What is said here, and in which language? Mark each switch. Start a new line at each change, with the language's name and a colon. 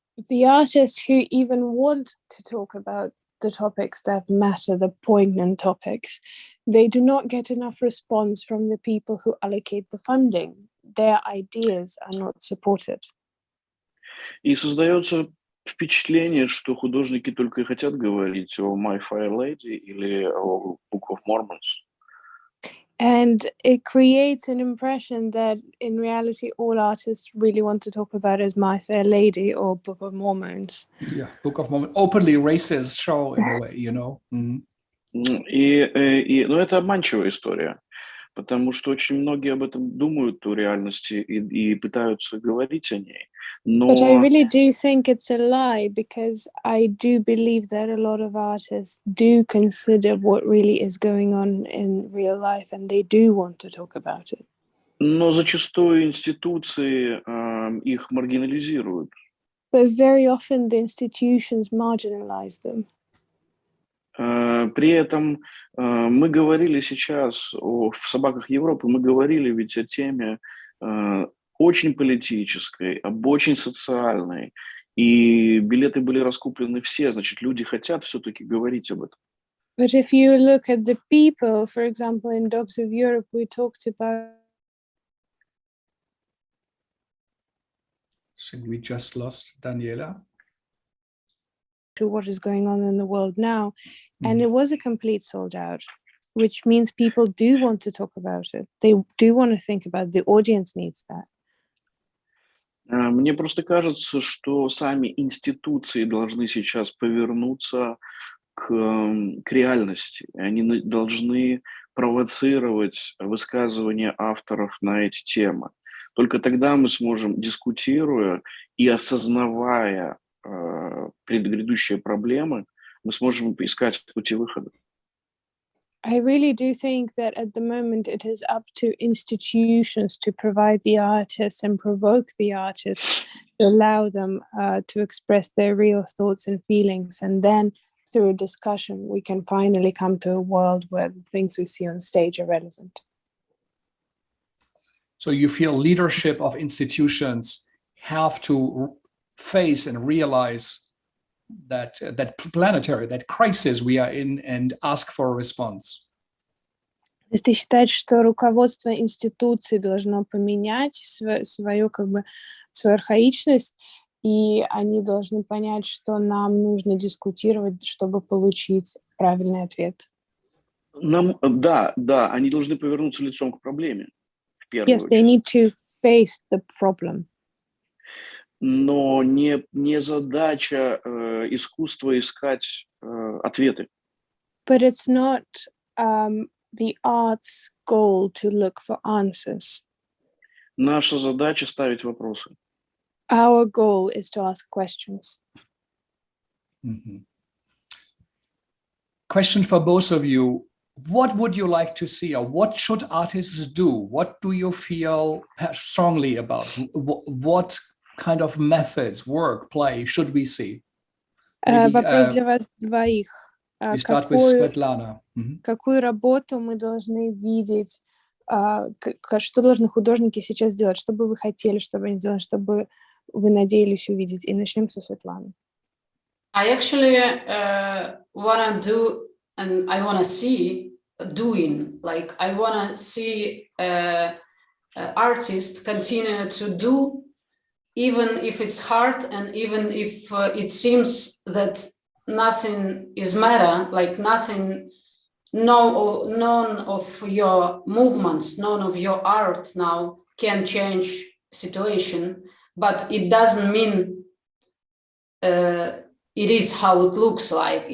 English: The artists who even want to talk about the topics that matter, the poignant topics, they do not get enough response from the people who allocate the funding. Their ideas are not supported.
Russian: И создается впечатление, что художники только и хотят говорить о My Fair Lady или о Book of Mormons.
English: And it creates an impression that in reality all artists really want to talk about is My Fair Lady or Book of Mormons. Yeah, Book of Mormons, openly racist show in a way, you know. Mm-hmm.
Russian: Но это обманчивая история, потому что очень многие об этом думают о реальности и пытаются говорить о ней.
English: But I really do think it's a lie, because I do believe that a lot of artists do consider what really is going on in real life, and they do want to talk about it.
Russian: Но зачастую институции их маргинализируют.
English: But very often the institutions marginalize them.
Russian: При этом мы говорили сейчас в «Собаках Европы», мы говорили ведь о теме очень политической, об очень социальной, и билеты были раскуплены все, значит, люди хотят все-таки говорить об этом.
English: But if you look at the people, for example, in Dogs of Europe, we talked about... I think we just lost Daniela. To what is going on in the world now, and it was a complete sold out, which means people do want to talk about it. They do want to think about it. The audience needs that.
Russian: Мне просто кажется, что сами институции должны сейчас повернуться к реальности. Они должны провоцировать высказывания авторов на эти темы. Только тогда мы сможем, дискутируя и осознавая грядущие проблемы, мы сможем искать пути выхода.
English: I really do think that at the moment it is up to institutions to provide the artists and provoke the artists, to allow them to express their real thoughts and feelings. And then through a discussion, we can finally come to a world where the things we see on stage are relevant. So you feel leadership of institutions have to face and realize that planetary, that crisis we are in, and ask for a response.
Russian: То есть ты считаешь, что руководство институций должно поменять свою архаичность, и они должны понять, что нам нужно дискутировать, чтобы получить правильный ответ? Да, они должны повернуться лицом к проблеме.
English: Yes, they need to face the problem.
Russian: Но не задача искусства искать ответы.
English: But it's not the art's goal to look for answers.
Russian: Наша задача ставить вопросы.
English: Our goal is to ask questions. Mm-hmm. Question for both of you. What would you like to see, or what should artists do? What do you feel strongly about? What kind of methods, work, play should we see?
Russian: Вопрос для вас двоих.
English: We start with Svetlana.
Russian: Какую работу мы должны видеть? Что должны художники сейчас делать? Что бы вы хотели, чтобы они делали, чтобы вы надеялись увидеть? И начнем со Светланы.
English: I actually want to do, and I want to see doing, like I want to see artists continue to do, even if it's hard and even if it seems that nothing is matter, like nothing, none of your movements, none of your art now can change situation, but it doesn't mean it is how it looks like.